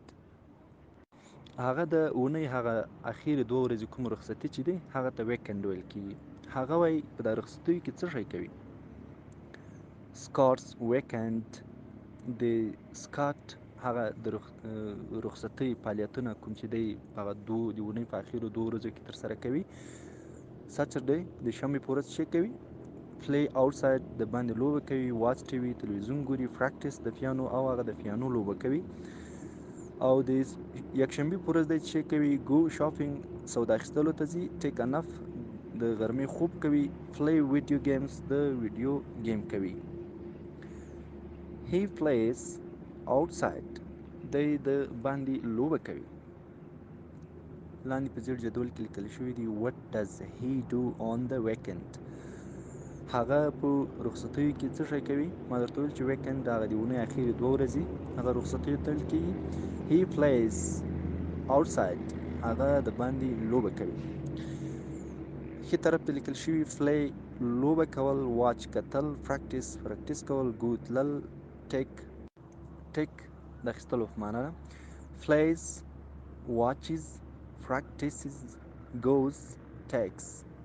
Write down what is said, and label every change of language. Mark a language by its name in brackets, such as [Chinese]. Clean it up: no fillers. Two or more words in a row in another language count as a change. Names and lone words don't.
[Pashto] هغه د اونۍ هغه اخیری 2 ورځې کوم رخصتي چې دی هغه ته ویکند ویل کیږي. هغه وایي په دا رخصتیو کې څه شی کوي؟ [English] Scott's weekend [Pashto] د سکاټ هغه د رخصتۍ فعالیتونه کوم چې دی هغه د اونۍ په اخیرو 2 ورځو کې ترسره کوي. ساترډی د شنبې په ورځ څه کوي؟ [English] play outside [Pashto] د باندې لوبه کوي، [English] watch TV [Pashto] تلویزیون ګوري، پریکټس د پیانو او هغه د پیانو لوبه کوي. او د یکشنبې په ورځ دی چې کوي؟ [English] go shopping [Pashto] سودا اخیستلو ته ځي، [English] take nap [Pashto] د غرمې خوب کوي، [English] play video games [Pashto] د [English] video game [Pashto] کوي. [English] he plays outside [Pashto] دی د باندې لوبه کوي. لاندې په زیړ جدول کې لیکل شوي دي [English] what does he do on the weekend؟ [Pashto] هغه په رخصتیو کې څه شی کوي؟ ما درته ویل چې ویکند هغه د اونۍ اخیرې 2 ورځې هغه رخصتیو ته ویل کېږي. [English] he plays outside [Pashto] هغه د باندې لوبه کوي. ښي طرف ته لیکل شوي پلی لوبه کول، واچ کتل، پریکټس کول، ګو تلل، ټیک د اخیستلو په معنا ده. [English] plays watches practices goes takes